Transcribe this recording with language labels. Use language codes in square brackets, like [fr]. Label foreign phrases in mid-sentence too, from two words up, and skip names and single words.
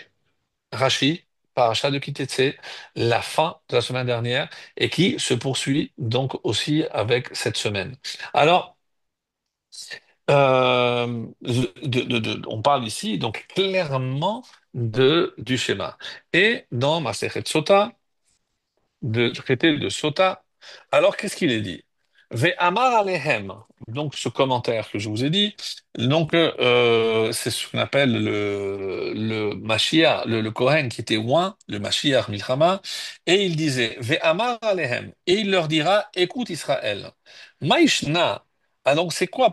[fr] Rashi, paracha de Kitetse, la fin de la semaine dernière, et qui se poursuit donc aussi avec cette semaine. Alors, on parle ici donc clairement du schéma. Et dans Masechet Sota, de traiter de Sota. Alors, qu'est-ce qu'il est dit? [he] ואמר אליהם, [fr] donc ce commentaire que je vous ai dit, donc c'est ce qu'on appelle le Mashiach, le Kohen qui était oint, le [he] משוח מלחמה, [fr] et il disait [he] ואמר אליהם, [fr] et il leur dira, écoute Israël, Maïshna. Ah donc c'est quoi?